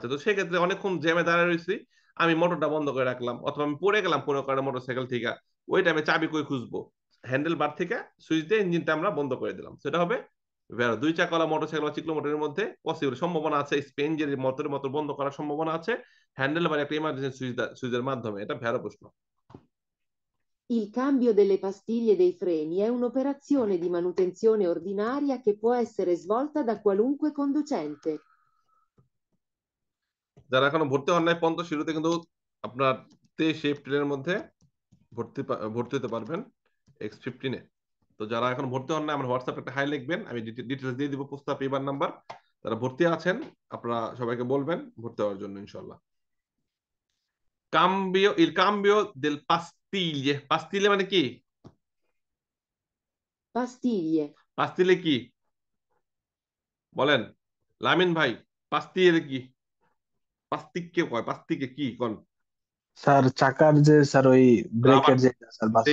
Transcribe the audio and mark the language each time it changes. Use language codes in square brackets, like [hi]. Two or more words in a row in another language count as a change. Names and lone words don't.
[bn] তো সেক্ষেত্রে অনেকক্ষণ জ্যামে দাঁড়িয়ে রয়েছি, আমি মোটরটা বন্ধ করে রাখলাম, অথবা আমি পড়ে গেলাম কোনো কারণে মোটরসাইকেল থেকে, ওই টাইমে চাবি কই খুঁজবো, হ্যান্ডেল বার থেকে সুইচ দিয়ে ইঞ্জিনটা আমরা বন্ধ করে দিলাম, সেটা হবে ভেরো। দুই চাকাওয়ালা মোটরসাইকেল বা চিকলো মোটরের মধ্যে পসিবল সম্ভাবনা আছে স্পেঞ্জের মোটরের মতো বন্ধ করার সম্ভাবনা আছে হ্যান্ডেল বার একটা ইমার্জেন্সি সুইচের মাধ্যমে। এটা ভেরো প্রশ্ন। [it] Il cambio delle pastiglie dei freni è un'operazione di manutenzione ordinaria che può essere svolta da qualunque conducente. [bn] যারা এখনো ভর্তি হন নাই, 15 শুরুতে কিন্তু আপনার 23 এপ্রিলের মধ্যে ভর্তি হতে পারবেন X15 এ। তো যারা এখন ভর্তি হন না, আমার হোয়াটসঅ্যাপে একটা হাই লিখবেন, আমি ডিটেলস দিয়ে দিব, প্রস্তাব পেপার নাম্বার। যারা ভর্তি আছেন আপনারা সবাইকে বলবেন ভর্তি হওয়ার জন্য ইনশাল্লাহ। [it] il cambio del pastiglie, pastiglie [bn] মানে কি? Pastiglie. পাস্তিলে কি বলেন লামিন ভাই? পাস্তিলে কি? পাস্তিককে কয়, পাস্তিকে কি কোন? স্যার চাকার যে স্যার ওই রাবার ব্রেকের যে স্যার বাস